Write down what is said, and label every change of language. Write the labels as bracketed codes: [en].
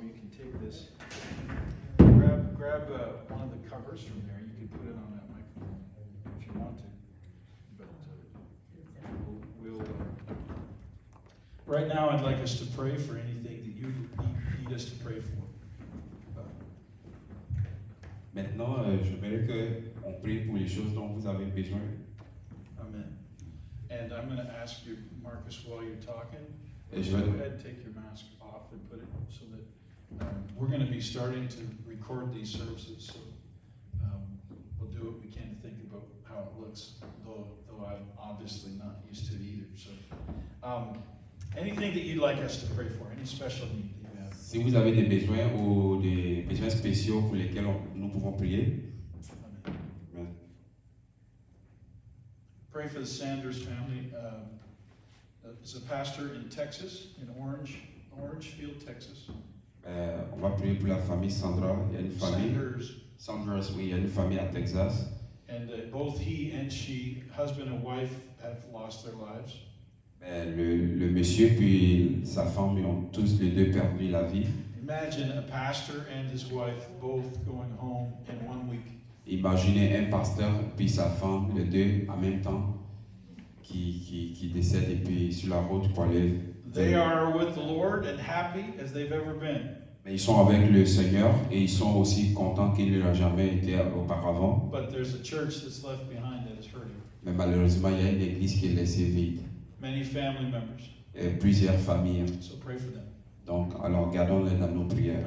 [en] You can take this, grab one of the covers from there. You can put it on that microphone if you want to. But we'll right now, I'd like us to pray for anything that you need us to pray for. [fr] Maintenant, j'aimerais qu'on prie pour les choses dont vous avez besoin. Amen. [en] And I'm going to ask you, Marcus, while you're talking, go [fr] Et je vais, [en] ahead and take your mask off and put it so that we're going to be starting to record these services. So we'll do what we can to think about how it looks, though I'm obviously not used to it either. So anything that you'd like us to pray for, any special need that you have. [fr] si vous avez des besoins ou des besoins spéciaux pour lesquels nous pouvons prier, Amen. [en] Pray for the Sanders family. Is a pastor in Texas, in Orangefield, Texas. [fr] on va prier pour la famille Sandra. Il y a une famille, Sanders, oui, il y a une famille à Texas. [en] And both he and she, husband and wife, have lost their lives. [fr] Le monsieur puis sa femme ils ont tous les deux perdu la vie. [en] Imagine a pastor and his wife both going home in 1 week. [fr] Imaginez un pasteur puis sa femme, les deux en même temps, qui décèdent et puis sur la route pour aller. [en] They are with the Lord and happy as they've ever been. [fr] Mais ils sont avec le Seigneur et ils sont aussi contents qu'ils ne l'ont jamais été auparavant. [en] But there's a church that's left behind that is hurting. [fr] Mais malheureusement, il y a une église qui est laissée vide. [en] Many family members. [fr] Et plusieurs familles. [en] So pray for them. [fr] Donc, alors gardons-les dans nos prières.